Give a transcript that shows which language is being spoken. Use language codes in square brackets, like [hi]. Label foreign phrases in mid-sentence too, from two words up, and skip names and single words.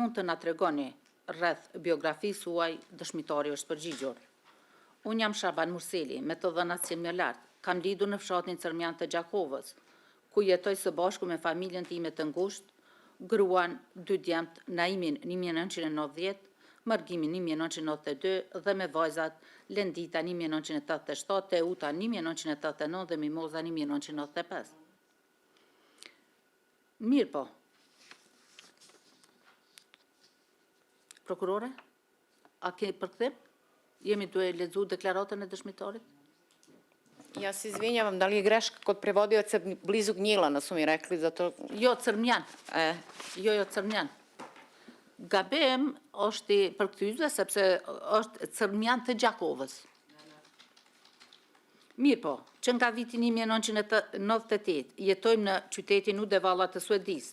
[sq] të na tregoni rreth biografisë suaj, dëshmitari është përgjigjur: unë jam Shaban Murseli, me të dhënat si më lartë, kam lidur në fshatin Cërmjan të Gjakovës, ku jetoj së bashku me familjen time të ngushtë, gruan, 2 djemt, Naimin 1990, Margimin 1992 dhe me vajzat Lendita 1987, Teuta 1989 dhe Mimoza 1995. Mirë po. Prokurore, a ke përkthim? Jemi duhe lexuar deklaratën e dëshmitarit? [sr] Ja se izvinjavam, da li je greška kod prevodioca blizu Gnjilana, su mi rekli, zato... [sq] Jo, Cërmjan. Jo, Cërmjan. Gabim është i përkthyesve sepse është Cërmjan të Gjakovës. Mirë po, që nga viti 1998 jetojmë në qytetin Uddevalla të Suedisë.